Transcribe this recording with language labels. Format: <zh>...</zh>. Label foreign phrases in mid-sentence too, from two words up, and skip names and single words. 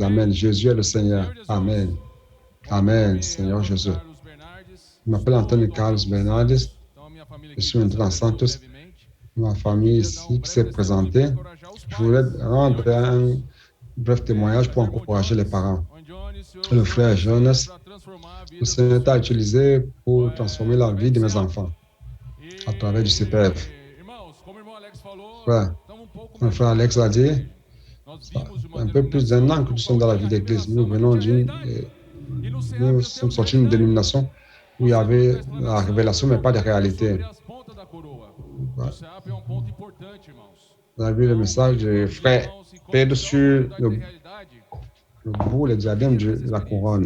<fr>Amen. Jésus est le Seigneur. Amen. Amen, Seigneur Jésus. Je m'appelle Anthony Carlos Bernardes. Je suis maintenant à Santos. Ma famille ici qui s'est présentée. Je voulais rendre bref témoignage pour encourager les parents.</fr> <pt>Onde, Senhor,</pt> <fr>Le frère Jonas,</fr> <pt>para transformar a vida</pt> <fr>le Seigneur t'a utilisé pour transformer la vie de mes enfants à travers du CPF.</fr> <pt>Irmãos, como o irmão Alex falou,</pt> <fr>Frère,</fr> <pt>estamos pouco</pt> <fr>mon frère Alex l'a dit,</fr> <pt>Nós vimos uma</pt> <fr>un peu plus d'un an que nous sommes dans la vie d'église. Nous venons nous sommes sortis d'une dénomination où il y avait la révélation, mais pas de réalité. Vous avez vu le message du frère Pedro sur le bout, le diadème de la couronne.</fr>